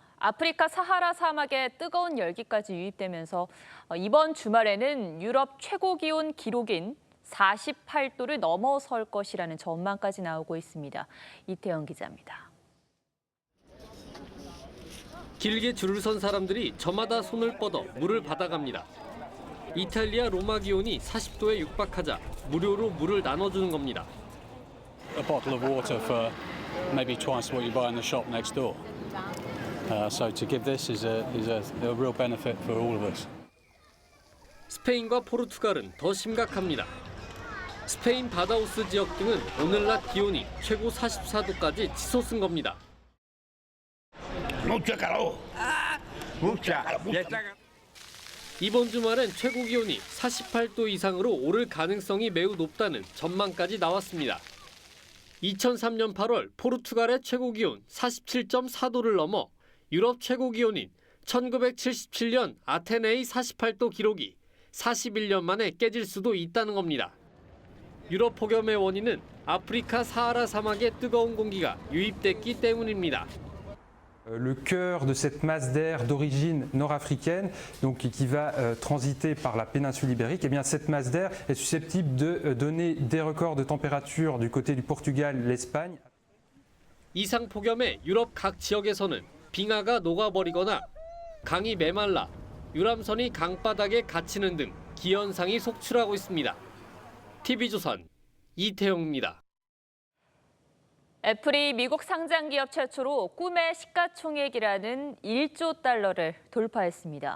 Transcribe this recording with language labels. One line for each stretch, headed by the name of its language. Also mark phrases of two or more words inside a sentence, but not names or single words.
Korean: 아프리카 사하라 사막에 뜨거운 열기까지 유입되면서 이번 주말에는 유럽 최고 기온 기록인 48도를 넘어설 것이라는 전망까지 나오고 있습니다. 이태영 기자입니다. 길게 줄을 선 사람들이 저마다 손을 뻗어 물을 받아갑니다. 이탈리아 로마 기온이 40도에 육박하자 무료로 물을 나눠주는 겁니다.
English: A bottle of water for maybe twice what you buy in the shop next door. So to give this is a real benefit for all of us.
Korean: 스페인과 포르투갈은 더 심각합니다. 스페인 바다우스 지역 등은 오늘 낮 기온이 최고 44도까지 치솟은 겁니다. 이번 주말엔 최고 기온이 48도 이상으로 오를 가능성이 매우 높다는 전망까지 나왔습니다. 2003년 8월 포르투갈의 최고 기온 47.4도를 넘어 유럽 최고 기온인 1977년 아테네의 48도 기록이 41년 만에 깨질 수도 있다는 겁니다. 유럽 폭염의 원인은 아프리카 사하라 사막의 뜨거운 공기가 유입됐기 때문입니다.
French: Le cœur de cette masse d'air d'origine nord-africaine, donc qui va transiter par la péninsule ibérique, eh bien cette masse d'air est susceptible de donner des records de température du côté du Portugal, l'Espagne.
Korean: 이상 폭염에 유럽 각 지역에서는 빙하가 녹아버리거나 강이 메말라 유람선이 강바닥에 갇히는 등 기현상이 속출하고 있습니다. TV조선 이태영입니다. 애플이 미국 상장 기업 최초로 꿈의 시가총액이라는 1조 달러를 돌파했습니다.